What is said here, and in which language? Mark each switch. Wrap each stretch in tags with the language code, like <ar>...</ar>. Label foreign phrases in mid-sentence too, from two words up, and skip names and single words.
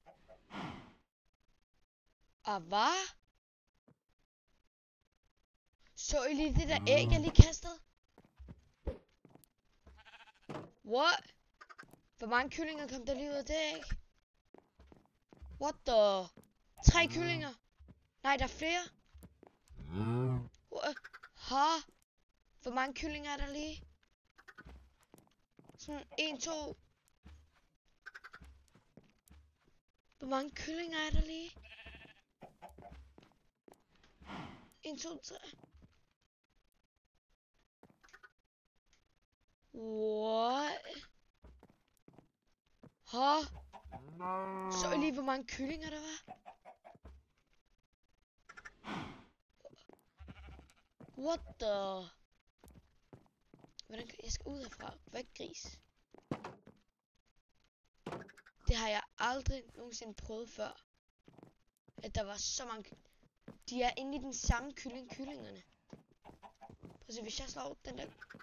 <da>Hvad? Så I lige det der æg, jeg lige kastede?</da> <en>What?</en> <da>Hvor mange kyllinger kom der lige ud af det æg?</da> <en>What the? 3 kyllinger?</en> <da>Nej, der er flere. Ha? Hvor mange kyllinger er der lige? Sådan 1, 2. Hvor mange kyllinger er der lige? 1, 2, 3.</da> <en>What?</en> <da>Ha? Så I lige, hvor mange kyllinger der var?</da> <en>What the?</en> <da>Hvordan kan jeg skal ud herfra? Væk, gris. Det har jeg aldrig nogensinde prøvet før. At der var så mange... De er inde i den samme kyllingerne. Prøv at se, hvis jeg slår den der...</da>